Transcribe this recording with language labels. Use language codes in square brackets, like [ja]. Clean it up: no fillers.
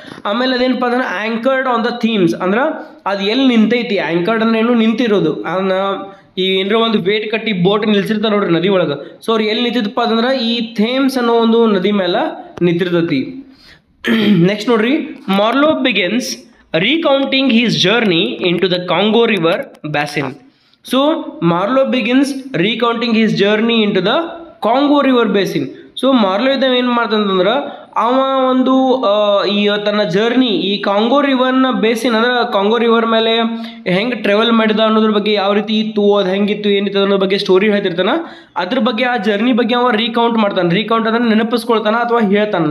[kn] ಆಮೇಲೆ ಅದೇನಪ್ಪ ಅಂದ್ರೆ [en] anchored on the themes, [kn] ಅಂದ್ರೆ ಅದು ಎಲ್ಲಿ ನಿಂತೈತಿ. ಆ್ಯಂಕರ್ಡ್ ಅಂದ್ರೆ ಏನು, ನಿಂತಿರೋದು. ಅದನ್ನ ಈ ಏನರ ಒಂದು ವೇಟ್ ಕಟ್ಟಿ ಬೋಟ್ ನಿಲ್ಸಿರ್ತಾರೆ ನೋಡ್ರಿ ನದಿ ಒಳಗೆ. ಸೊ ಅವ್ರು ಎಲ್ಲಿ ನಿಂತಿದ್ದಪ್ಪ ಅಂತಂದ್ರೆ ಈ ಥೇಮ್ಸ್ ಅನ್ನೋ ಒಂದು ನದಿ ಮೇಲೆ ನಿಂತಿರ್ತೈತಿ. [en] Next ನೋಡ್ರಿ, Marlowe begins recounting his journey into the Congo River basin. So Marlowe begins recounting his journey into the Congo River basin. [kn] So ಮಾರ್ಲೋ ಇದ್ದಾವೆ ಏನು ಮಾಡ್ತಂತಂದ್ರೆ ಅವ ಒಂದು ಈ ತನ್ನ ಜರ್ನಿ ಈ ಕಾಂಗೋ ರಿವರ್ನ ಬೇಸಿನ್ ಅಂದ್ರೆ ಕಾಂಗೋ ರಿವರ್ ಮೇಲೆ ಹೆಂಗೆ ಟ್ರಾವೆಲ್ ಮಾಡಿದ ಅನ್ನೋದ್ರ ಬಗ್ಗೆ, ಯಾವ ರೀತಿ ಇತ್ತು, ಅದು ಹೆಂಗಿತ್ತು, ಏನಿತ್ತು ಅನ್ನೋದ್ರ ಬಗ್ಗೆ ಸ್ಟೋರಿ ಹೇಳ್ತಿರ್ತಾನೆ. ಅದ್ರ ಬಗ್ಗೆ ಆ ಜರ್ನಿ ಬಗ್ಗೆ ಅವ ರೀಕೌಂಟ್ ಮಾಡ್ತಾನೆ. ರೀಕೌಂಟ್ ಅಂದ್ರೆ ನೆನಪಿಸ್ಕೊಳ್ತಾನೆ ಅಥವಾ ಹೇಳ್ತಾನೆ.